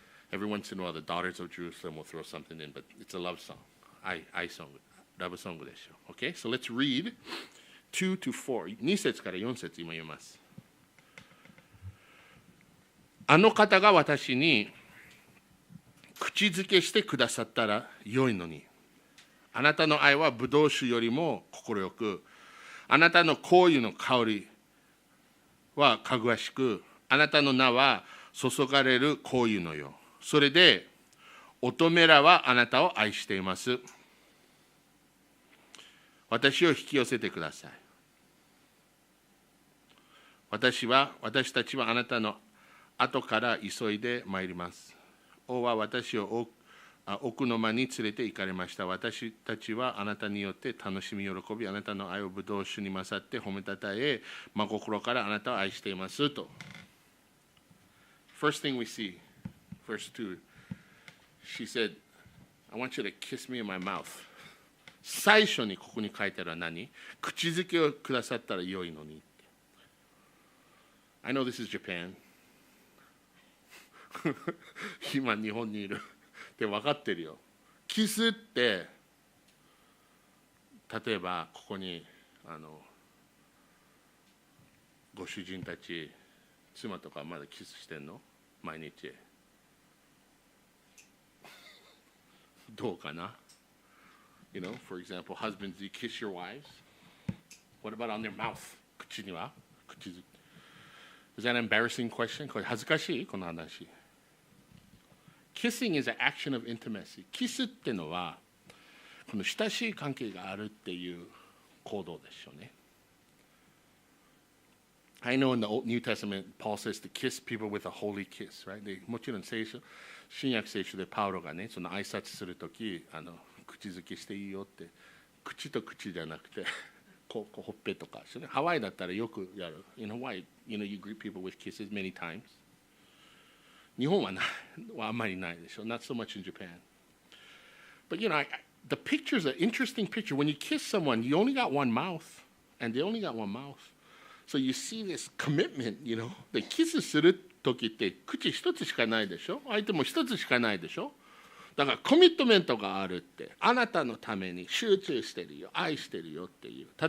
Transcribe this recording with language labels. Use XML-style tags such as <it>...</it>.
<en>Every once in a while, the daughters of Jerusalem will throw something in, but it's a love song. I song, love song</en> <ja>でしょ。</ja> <en>Okay? So let's read 2 to 4.</en> <ja>2節から4節今読みます。あの方が私に口づけしてくださったら良いのに。あなたの愛はブドウ酒よりも快く、あなたの香油の香りはかぐわしく、あなたの名は注がれる香油のよう。それで乙女らはあなたを愛しています。私を引き寄せてください。私たちはあなたの後から急いで参ります。王は私を奥の間に連れて行かれました。私たちはあなたによって楽しみ喜び、あなたの愛をブドウ酒に勝って褒めたたえ、真心からあなたを愛していますと。</ja> <en>First thing we see, verse 2, she said, I want you to kiss me in my mouth.</en> <ja>最初にここに書いてあるのは何？口づけをくださったら良いのに。</ja> <en>I know this is Japan.</en> <ja>今日本にいるって分かってるよ。キスって例えばここにご主人たち妻とかまだキスしてんの？毎日どうかな？</ja> <en>You know, for example, husbands, do you kiss your wives? What about on their mouth?</en> <ja>口には？口づけ。</ja> <en>Is that an embarrassing question?</en> <ja>これ恥ずかしい？この話。</ja> <en>Kissing is an action of intimacy.</en> <ja>キスってのはこの親しい関係があるっていう行動でしょうね。</ja> <en>I know in the New Testament, Paul says to kiss people with a holy kiss, right?</en> <ja>でもちろん新約聖書でパウロがね、その挨拶するとき、口づけしていいよって、口と口じゃなくて、こうほっぺとか、ハワイだったらよくやる。</ja> <en>In Hawaii, you greet people with kisses many times.</en> <ja>日本はあんまりないでしょ。</ja> <en>Not so much in Japan. But the picture is an interesting picture. When you kiss someone, you only got one mouth, and they only got one mouth. So you see this commitment,</en> <ja>でキスするときって口一つしかないでしょ。相手も一つしかないでしょ。だからコミットメントがあるって、あなたのために集中してるよ、愛してるよっていう。</ja>